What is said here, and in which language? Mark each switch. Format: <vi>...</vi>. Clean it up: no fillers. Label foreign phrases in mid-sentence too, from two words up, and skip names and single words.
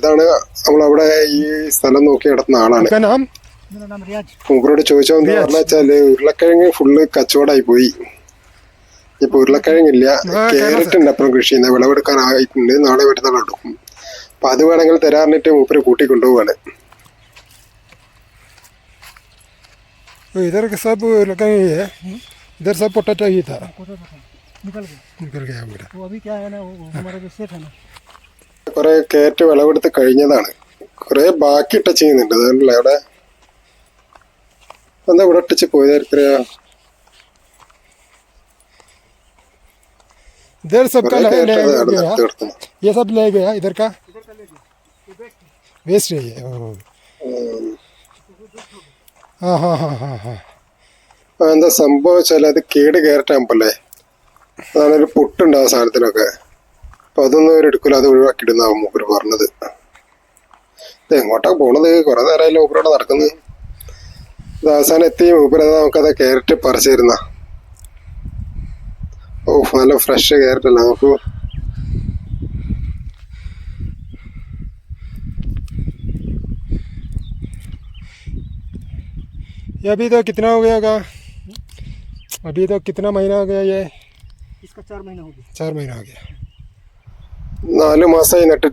<ml>ഇതാണ് നമ്മളവിടെ ഈ സ്ഥലം നോക്കി നടത്തുന്ന ആളാണ്. മൂപ്പരോട് ചോദിച്ചോ എന്താ പറഞ്ഞ വെച്ചാല് ഉരുളക്കിഴങ്ങ് ഫുള്ള് കച്ചവടമായി പോയി. ഇപ്പൊ ഉരുളക്കിഴങ്ങില്ല, ക്യാരറ്റിന്റെ അപ്പുറം കൃഷി ചെയ്യുന്ന വിളവെടുക്കാനായിട്ടുണ്ട്. നാളെ വരുന്നാൾ എടുക്കും. അപ്പൊ അത് വേണമെങ്കിൽ തരാറിനിട്ട് മൂപ്പര് കൂട്ടിക്കൊണ്ടുപോവാണ്.</ml> <hi>इधर के सब लगे है, इधर सब पोटैटो ही था, निकल गया पूरा। वो अभी क्या है ना, वो हमारा जो सेट है ना,</hi> <ml>കുറെ ക്യാരറ്റ് വിളവെടുത്ത് കഴിഞ്ഞതാണ്. കുറെ ബാക്കി ടച്ച് ചെയ്യുന്നുണ്ട്. അതല്ലേ അവിടെ എന്താ ഇവിടെ ടച്ച് പോയതായിരിക്കും.</ml> <hi>इधर सब का ले गया, ये सब ले गया इधर का वेस्ट है ये। हाँ हाँ हाँ हाँ हाँ</hi> <ml>എന്താ സംഭവം വെച്ചാൽ അത് കേട് കയറട്ടാകുമ്പല്ലേ, അതാണൊരു പൊട്ടുണ്ടാവും സാധനത്തിനൊക്കെ. അപ്പൊ അതൊന്നും അവർ എടുക്കില്ല, അത് ഒഴിവാക്കിയിടുന്നാവും മൂപ്പര് പറഞ്ഞത്. ഇത് എങ്ങോട്ടാ പോണത്? കുറെ നേരമായാലും മൂപ്പരോടെ നടക്കുന്നത്. ഇത് അവസാനം എത്തി മൂപ്പരത് നമുക്കത് ക്യാരറ്റ് പറിച്ചിരുന്ന. ഓ നല്ല ഫ്രഷ് ക്യാരറ്റ് അല്ല നമുക്ക്.</ml> <hi>ये अभी तो कितना हो गया होगा? अभी तो कितना महीना हो गया ये? इसका 4 महीना हो गया। 4 महीना हो गया।</hi> <ml>4 മാസമായി നട്ടിട്ട്.</ml>